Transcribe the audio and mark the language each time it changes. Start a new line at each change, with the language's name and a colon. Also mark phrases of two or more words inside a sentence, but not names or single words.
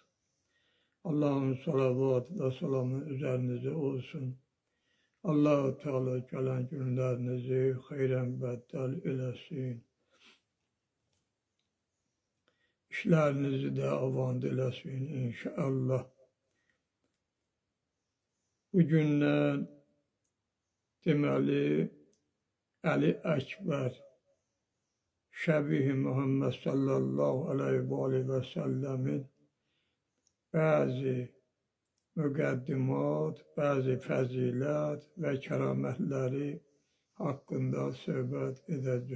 Azerbaijani: Allah'ın salavat ve selamı üzerinize olsun. Allah-u Teala gelen günlerinizi hayren beddel eylesin. İşlerinizi de avand eylesin inşallah. Bugündən deməli Əli Əkbər Şəbih-i Muhammed
Arabic: صلى الله عليه وسلم
Azerbaijani: bəzi müqəddimat, bəzi fəzilət və kəramətləri haqqında söhbət edəcək.